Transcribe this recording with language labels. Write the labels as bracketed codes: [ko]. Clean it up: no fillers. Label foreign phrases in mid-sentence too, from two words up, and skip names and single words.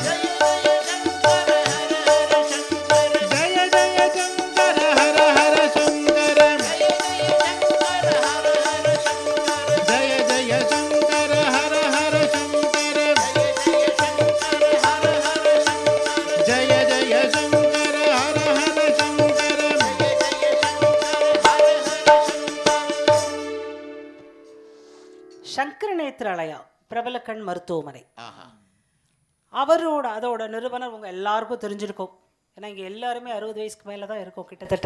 [sa] जय जय शंकर हर हर शंकर, जय जय शंकर हर हर शंकर, जय जय शंकर हर हर शंकर. [ta] சங்கர நேத்ராலயா பிரபல கண் மருத்துவமனை, அவரோட அதோட நிறுவனர் உங்க எல்லாருக்கும் தெரிஞ்சிருக்கும். ஏன்னா இங்க எல்லாருமே 60 வயசுக்கு மேல தான் இருக்கும் கிட்டத்தட்ட.